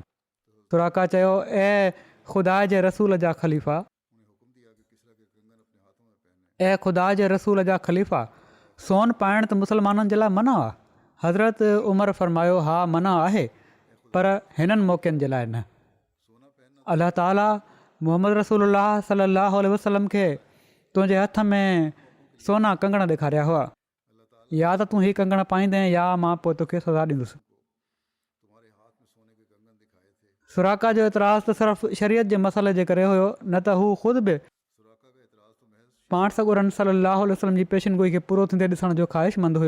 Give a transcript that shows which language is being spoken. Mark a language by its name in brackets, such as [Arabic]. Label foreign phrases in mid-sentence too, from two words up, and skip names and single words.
[Sindhi] सुराका चयो ए ख़ुदा जे रसूल जा ख़लीफ़ा, ऐं ख़ुदा जे रसूल जा ख़लीफ़ा, सोन पाइण त मुस्लमाननि जे लाइ मना आहे। हज़रत उमर फ़रमायो हा मना आहे पर हिननि मौक़नि जे लाइ न। अलाह ताला मोहम्मद रसूलुल्लाह [Arabic] صلى الله عليه وسلم [Sindhi] खे तुंहिंजे हथ में सोना कंगण ॾेखारिया हुआ, या त तूं हीअ कंगण पाईंदे या मां पोइ तोखे सज़ा ॾींदुसि। सुराका जो एतिराज़ त सिर्फ़ु शरीयत जे मसइले जे करे हुयो, न त हू ख़ुदि बि पाण सॻोरनि सलाहु वसलम जी पेशिन गोई खे पूरो थींदे ॾिसण जो ख़्वाहिशमंद हुयो।